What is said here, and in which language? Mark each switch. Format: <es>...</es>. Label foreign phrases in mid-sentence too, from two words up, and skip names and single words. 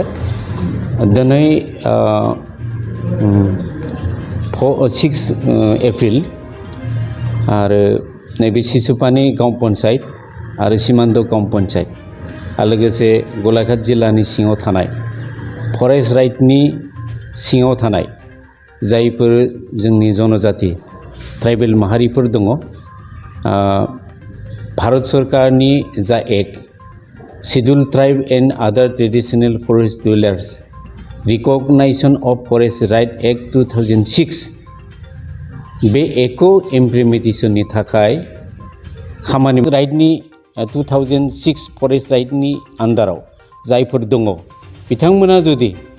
<brx>दिनै 6 एप्रिल आरो नैबे सिसुपानि गाव पन्चायत आरो सिमान्त गाव पन्चायत आरो लोगोसे गलाघाट जिल्लानि सिङाव थानाय फरेस्ट राइटनि सिङाव थानाय जायफोर जोंनि जनजाति ट्राइबेल माहारिफोर दङ भारत सरकारनि जा एक्ट शेड्यूल्ड ट्राइब एंड अदर ट्रेडिशनल फरेस्ट डुवेलार्स रिकग्नाइजेशन ऑफ फरेस्ट राइट एक्ट 2006 बे एक्टखौ इमप्लिमेन्टेशननि थाखाय खामानि राइटनि 2006 फरेस्ट राइटनि आन्दाराव जायफोर दङ बिथांमोना जुदि</brx>